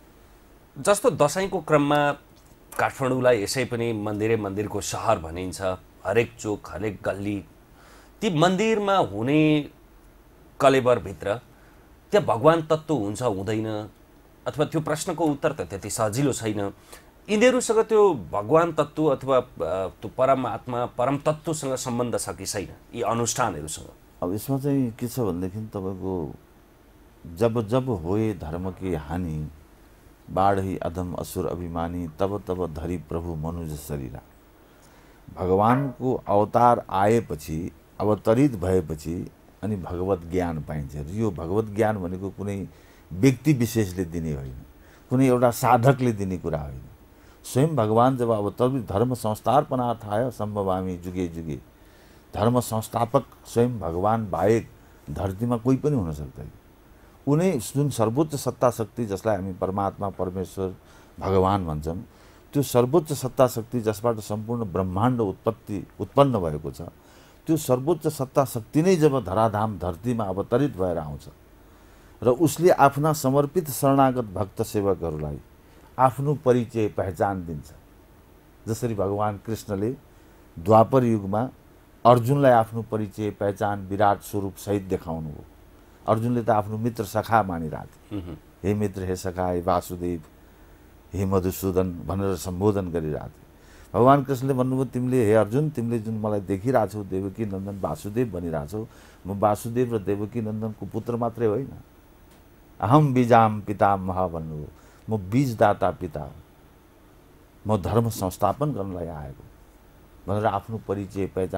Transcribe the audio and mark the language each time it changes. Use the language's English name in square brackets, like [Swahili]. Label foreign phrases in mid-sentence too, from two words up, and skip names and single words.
[Nepali] जस्तो दसैँको क्रममा काठमाडौँलाई यसै पनि मन्दिरको सहर भनिन्छ, हरेक चोक हरेक गल्ली ती मन्दिरमा हुने कलेबरभित्र त्यहाँ भगवान तत्त्व हुन्छ हुँदैन अथवा त्यो प्रश्नको उत्तर त त्यति सजिलो छैन। यिनीहरूसँग त्यो भगवान तत्त्व अथवा त्यो परमात्मा परम तत्त्वसँग सम्बन्ध छ कि छैन यी अनुष्ठानहरूसँग? अब यसमा चाहिँ के छ भनेदेखि तपाईँको [Awadhi] जब जब होए धर्म की हानि बाढी अधम असुर अभिमानी तब तब धरी प्रभु मनुज शरीरा। [Nepali] भगवानको अवतार आएपछि अवतरित भएपछि अनि भगवत ज्ञान पाइन्छ। यो भगवत ज्ञान भनेको कुनै व्यक्ति विशेषले दिने होइन, कुनै एउटा साधकले दिने कुरा होइन। स्वयं भगवान जब अवतरित [Sanskrit] धर्म संस्थापनार्थाय सम्भवामी जुगे जुगे, [Nepali] धर्म संस्थापक स्वयं भगवान बाहेक धरतीमा कोही पनि हुन सक्दैन। उनी जुन सर्वोच्च सत्ता शक्ति जसलाई हामी परमात्मा परमेश्वर भगवान भन्छौँ, त्यो सर्वोच्च सत्ता शक्ति जसबाट सम्पूर्ण ब्रह्माण्ड उत्पन्न भएको छ, त्यो सर्वोच्च सत्ता शक्ति नै जब धराधाम धरतीमा अवतरित भएर आउँछ र उसले आफ्ना समर्पित शरणागत भक्त सेवकहरूलाई आफ्नो परिचय पहिचान दिन्छ। जसरी भगवान कृष्णले द्वापर युगमा अर्जुनलाई आफ्नो परिचय पहिचान विराट स्वरूप सहित देखाउनु हो। अर्जुनले त आफ्नो मित्र सखा मानिरहेको थियो। हे मित्र, हे सखा, हे वासुदेव, हे मधुसूदन भनेर सम्बोधन गरिरहेको थियो। भगवान कृष्णले भन्नुभयो, तिमीले हे अर्जुन, तिमीले जुन मलाई देखिरहेछौ देवकी नन्दन वासुदेव भनिरहेछौ, म वासुदेव र देवकी नन्दनको पुत्र मात्रै होइन, [Sanskrit] अहम बीजाम पितामह [Nepali] भन्नुभयो, म बीजदाता पिता हो, म धर्म संस्थापन गर्नलाई आएको भनेर आफ्नो परिचय पहिचान।